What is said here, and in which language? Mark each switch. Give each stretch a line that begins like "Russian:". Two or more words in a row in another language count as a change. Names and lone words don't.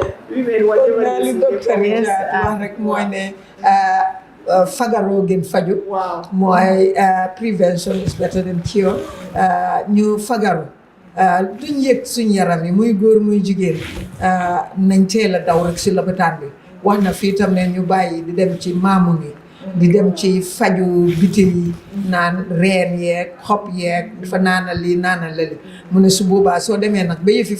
Wolof: li docteur yi wax rek mooy ne fagaroo gën faju mooy
English: prevention is better than cure
Wolof: ñu fagaru duñ yëg suñ yaram yi muy góor muy jigéen nañ teel a daw rek si lopitaan bi wax na fii tam ne ñu bàyyi di dem ci maamu yi di dem ci faju bitil yi naan reen yeeg xob yeeg dafa naanal lii naanal lali mu ne su boobaa soo demee nag ba yëfi